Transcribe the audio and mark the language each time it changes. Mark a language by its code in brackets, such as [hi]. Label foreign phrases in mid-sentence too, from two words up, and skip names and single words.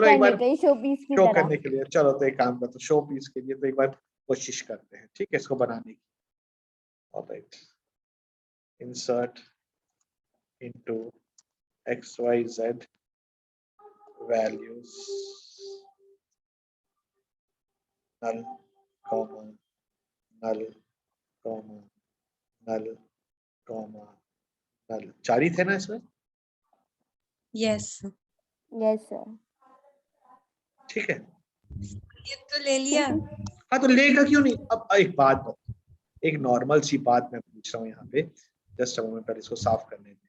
[hi] चलो एक करने बार के लिए, [en] show piece [hi] की शो तरह। करने के लिए, चलो तो एक काम करते हैं, [en] show piece [hi] के लिए तो एक बार कोशिश करते हैं, ठीक है, इसको बनाने की। [en] alright, insert into XYZ values null comma null comma null comma null, 4 [hi] ही थे ना इसमें, [en] yes yes sir. [hi] ठीक है। ये तो ले लिया। हाँ तो लेगा क्यों नहीं, अब एक बात बता, एक नॉर्मल सी बात मैं पूछ रहा हूँ यहाँ पे, [en] just moment [hi] पर इसको साफ करने दे।